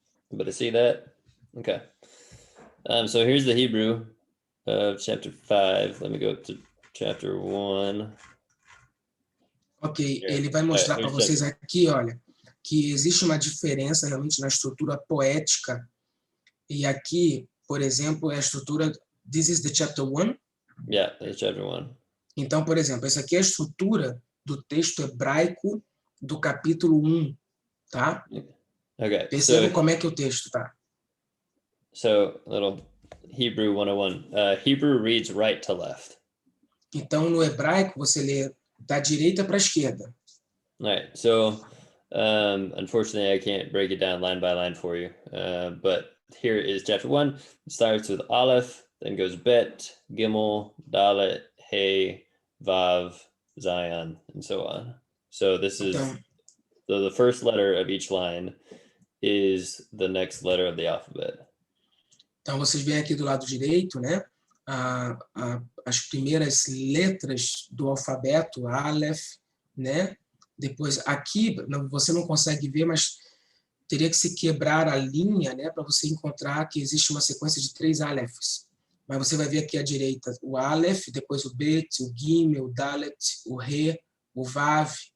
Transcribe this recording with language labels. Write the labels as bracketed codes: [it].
[en] Everybody see that? Okay. So here's the Hebrew of chapter 5. Let me go up to chapter 1. [pt] Ok, ele vai mostrar para vocês aqui, olha, que existe uma diferença realmente na estrutura poética. E aqui, por exemplo, é a estrutura... [en] This is the chapter 1? Yeah, it's chapter 1. [pt] Então, por exemplo, essa aqui é a estrutura do texto hebraico do capítulo 1, tá? [en] Okay. [pt] Perceba como é que o texto tá. [en] So, little Hebrew 101. Hebrew reads right to left. [pt] Então, no hebraico, você lê da direita para a esquerda. [en] All right. So, unfortunately, I can't break it down line by line for you. But here is chapter 1. It starts with Aleph, then goes Bet, Gimel, Dalet, Hey, Vav, Zion, and so on. So this is the first letter of each line is the next letter of the alphabet. [pt] Então, vocês veem aqui do lado direito, né? As primeiras letras do alfabeto, Aleph, né? Depois, aqui, você não consegue ver, mas teria que se quebrar a linha, né? Para você encontrar que existe uma sequência de 3 Alephs. Mas você vai ver aqui à direita o Aleph, depois o Bet, o Gimel, o Dalet, o Re, o Vav.